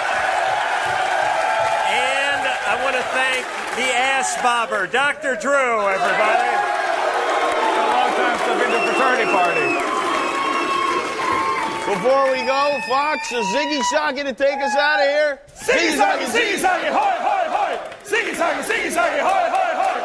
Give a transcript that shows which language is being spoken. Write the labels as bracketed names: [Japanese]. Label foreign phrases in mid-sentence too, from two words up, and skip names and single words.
[English] And I want to thank the ass bobber, Dr. Drew, everybody. A long time since I've been to a fraternity party. Before we go, Fox, is Ziggy Saggy to take us out of here? Ziggy Saggy, Ziggy Saggy, hoy, hoy, hoy! Ziggy Saggy, hoy, hoy, hoy!